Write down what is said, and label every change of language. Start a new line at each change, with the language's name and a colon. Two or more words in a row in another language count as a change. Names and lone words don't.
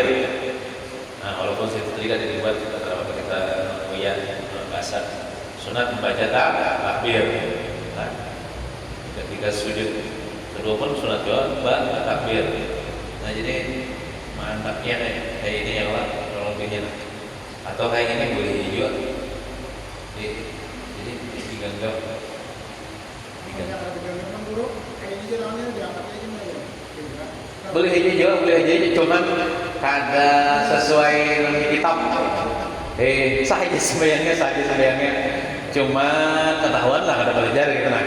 Indonesian: Nah, walaupun situ tadi kan dibuat kita bahasa sunat membaca takbir. Nah, ketika sujud kedua pun sunat juga takbir. Nah, jadi mantapnya kayak ini
Arabic: يا الله,
Indonesian: kalau begini atau kayak ini boleh juga. Jadi digenggam. Boleh aja, cuman kada sesuai dengan kitab. Sah aja sembahyangnya. Cuma ketahuan lah kada belajar gitu nah.